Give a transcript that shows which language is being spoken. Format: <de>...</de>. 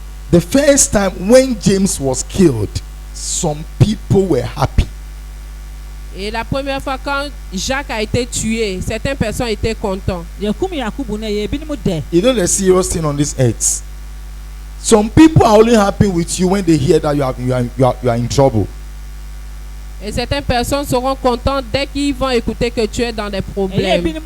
<en>The first time when James was killed, some people were happy.</en> <fr>Et la première fois quand Jacques a été tué, certaines personnes étaient contentes.</fr> <en>You know the serious thing on this earth. Some people are only happy with you when they hear that you are in trouble.</en> <fr>Et certaines personnes seront contentes dès qu'ils vont écouter que tu es dans des problèmes.</fr>